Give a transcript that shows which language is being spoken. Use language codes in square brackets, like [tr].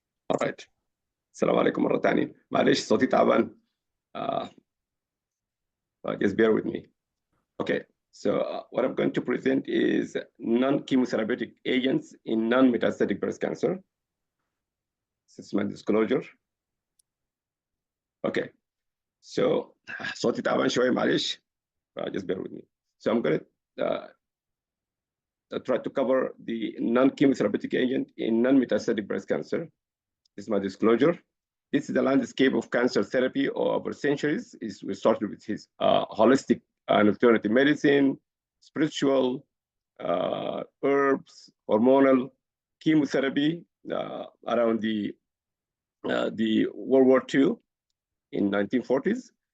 [en] All right. [ar] السلام عليكم مرة تانية. معلش صوتي تعبان. [en] Just bear with me. Okay. So what I'm going to present is non-chemotherapeutic agents in non-metastatic breast cancer. This is my disclosure. Okay. [ar] So صوتي تعبان شوية معلش. [en] Just bear with me. So I'm going to try to cover the non-chemotherapeutic agent in non-metastatic breast cancer. This is my disclosure. This is the landscape of cancer therapy over centuries. We started with his holistic and alternative medicine, spiritual, herbs, hormonal, chemotherapy around the World War II in 1940s.